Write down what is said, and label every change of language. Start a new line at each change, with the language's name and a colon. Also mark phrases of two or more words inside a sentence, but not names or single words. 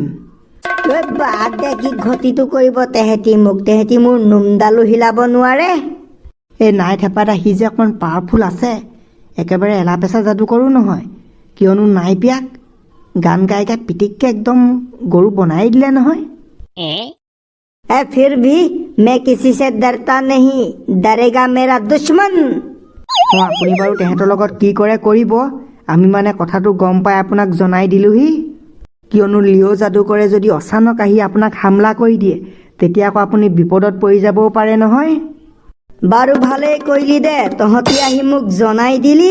Assamese: বাদ দে, কি ঘটিটো কৰিব তেহেঁতি মোক? তেহেঁতি মোৰ নোমডালো হিলাব নোৱাৰে। নাই থেপাইদা, সি যে অকণমান পাৱাৰফুল আছে, একেবাৰে এলাপেচা যাদুকৰো নহয়। কিয়নো নাইপিয়াক গান গাই পিটিককে একদম গৰু বনাই দিলে নহয়।
Hindi: फिर भी मैं किसी से डरता नहीं, डरेगा मेरा दुश्मन।
Assamese: আপুনি বাৰু তেহেঁতৰ লগত কি কৰে কৰিব, আমি মানে কথাটো গম পাই আপোনাক জনাই দিলোহি। কিয়নো লিঅ' যাদুকৰে যদি অচানক আহি আপোনাক হামলা কৰি দিয়ে, তেতিয়া আকৌ আপুনি বিপদত পৰি যাবও পাৰে নহয়। বাৰু ভালেই কৰিলি দে, তহঁতি আহি মোক জনাই দিলি।